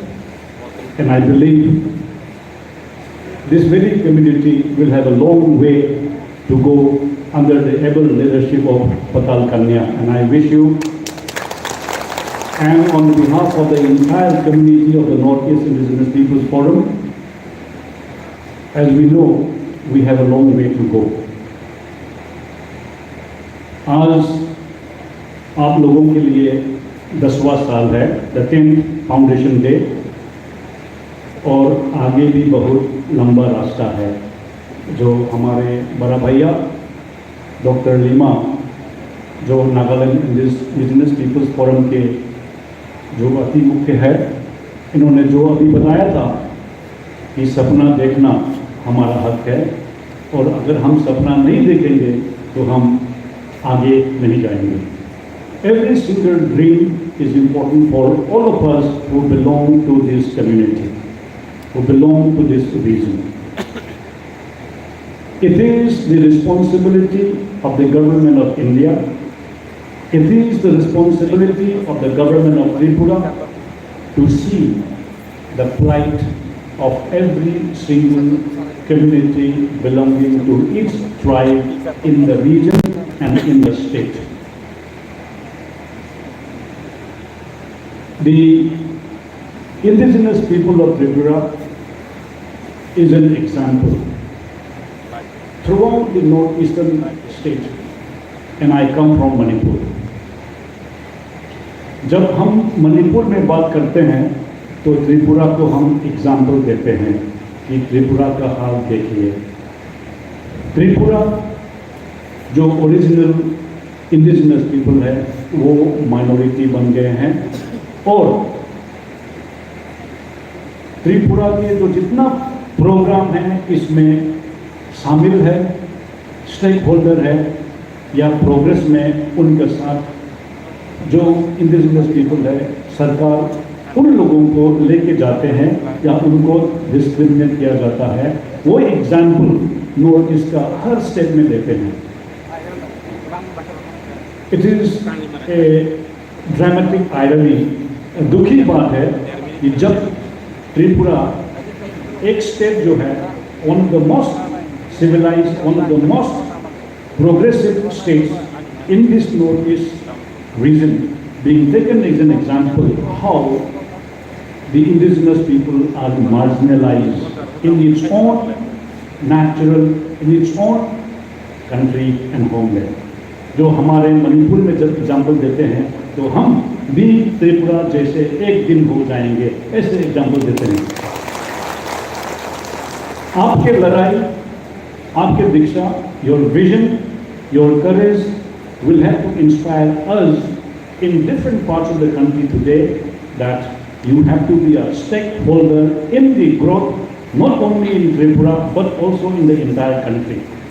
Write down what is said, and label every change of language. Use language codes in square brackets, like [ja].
[en] And I believe this very community will have a long way to go under the able leadership of Patal Kanya. And I wish you, and on behalf of the entire community of the Northeast Indigenous Peoples Forum, as we know, we have a long way to go. [hi] आज आप लोगों के लिए 10वां साल है, [en] the 10th foundation day, [hi] और आगे भी बहुत लंबा रास्ता है। जो हमारे बड़ा भैया डॉक्टर लीमा, जो नागालैंड इंडिजिनस पीपल्स फोरम के जो अति मुख्य है, इन्होंने जो अभी बताया था कि सपना देखना हमारा हक है, और अगर हम सपना नहीं देखेंगे तो हम आगे नहीं जाएंगे। [en] Every single dream is important for all of us who belong to this community, who belong to this region. It is the responsibility of the government of India, it is the responsibility of the government of Tripura to see the plight of every single community belonging to each tribe in the region and in the state. The indigenous people of Tripura is an example throughout the northeastern state, and I come from Manipur. [hi] जब हम मणिपुर में बात करते हैं तो त्रिपुरा को हम example देते हैं कि त्रिपुरा का हाल देखिए। त्रिपुरा जो ओरिजिनल इंडिजिनस पीपल है वो माइनॉरिटी बन गए हैं, और त्रिपुरा के जो जितना प्रोग्राम है इसमें शामिल है, स्टेक होल्डर है या प्रोग्रेस में उनके साथ जो इंडिजिनस पीपल है, सरकार उन लोगों को लेके जाते हैं या उनको डिस्क्रिमिनेट किया जाता है, वो एग्जाम्पल नॉर्थ ईस्ट का हर स्टेट में देते हैं। [en] it is a dramatic irony, [hi] दुखी बात है कि जब त्रिपुरा एक स्टेट जो है [en] One of the most civilized, one of the most progressive states in this northeast region, being taken as an example how the indigenous people are marginalized in its own natural, in its own country and homeland. [hi] जो हमारे मणिपुर में जब example देते हैं तो हम भी त्रिपुरा जैसे एक दिन हो जाएंगे, ऐसे एग्जाम्पल देते हैं। आपके लड़ाई, आपके दीक्षा, [en] your vision, your courage will have to inspire us in different parts of the country today, that you have to be a stakeholder in the growth, not only in Tripura but also in the entire country.